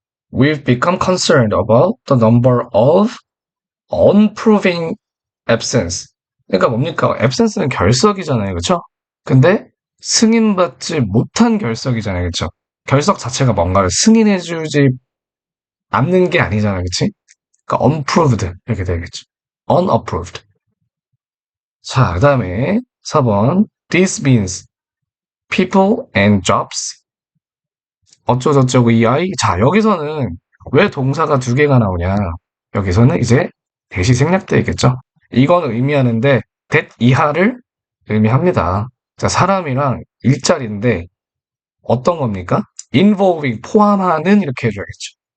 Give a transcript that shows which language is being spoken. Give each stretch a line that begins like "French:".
English: We've become concerned about the number of unproving absence.
Korean: 그러니까 뭡니까? absence는 결석이잖아요. 그렇죠? 근데 승인받지 못한 결석이잖아요. 그렇죠? 결석 자체가 뭔가를 승인해주지 않는 게 아니잖아요. 그렇지? 그러니까 unproved 이렇게 되겠죠. unapproved. 자, 그다음에 4번.
English: This means people and jobs.
Korean: 어쩌고저쩌고 이 아이. 자, 여기서는 왜 동사가 두 개가 나오냐? 여기서는 이제 대시 생략되겠죠. 이건 의미하는데 that 이하를 의미합니다. 자, 사람이랑 일자리인데 어떤 겁니까? involving 포함하는 이렇게 해줘야겠죠.